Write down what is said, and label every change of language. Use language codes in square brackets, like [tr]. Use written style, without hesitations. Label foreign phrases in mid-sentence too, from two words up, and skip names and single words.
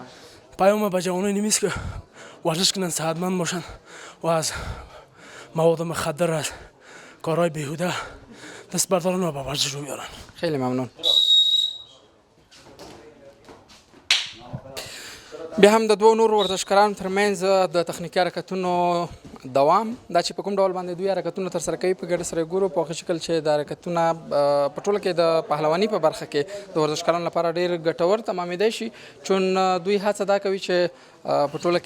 [fa] پیام به جوانان نمیست که ورزش کنن، صحتمند باشن و از مواد مخدر، از کارهای بیهوده دست بردارن و به ورزش رو بیارن. خیلی ممنون. [ps] بیا هم د دوو نورو ورزشکارانو ترمنځ د تخنیکي حرکتونو دوام دا چې په کوم ډول باندې دوی حرکتونه ترسره کوي په ګډه سره ګورو په هغه شکل چې د حرکتونه په ټوله کې د پهلواني په برخه کې د ورزشکارانو لپاره ډېر ګټور تمامېدی شي چون دوی هڅه دا کوي چې په ټوله